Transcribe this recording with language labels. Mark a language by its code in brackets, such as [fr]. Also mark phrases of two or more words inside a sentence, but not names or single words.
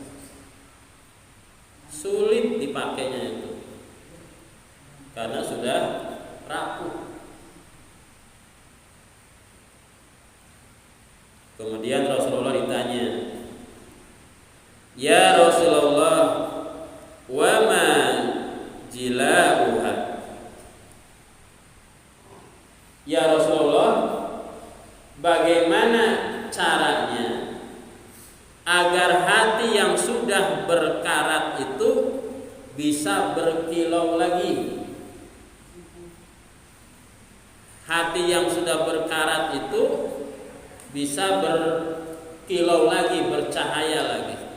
[id] Sulit dipakainya itu karena sudah rapuh. Kemudian Rasulullah ditanya, [ar] يا رسول الله, وما جلاؤها? يا رسول الله, [id] bagaimana caranya agar hati yang sudah berkarat itu bisa berkilau lagi? Hati yang sudah berkarat itu bisa berkilau lagi, bercahaya lagi.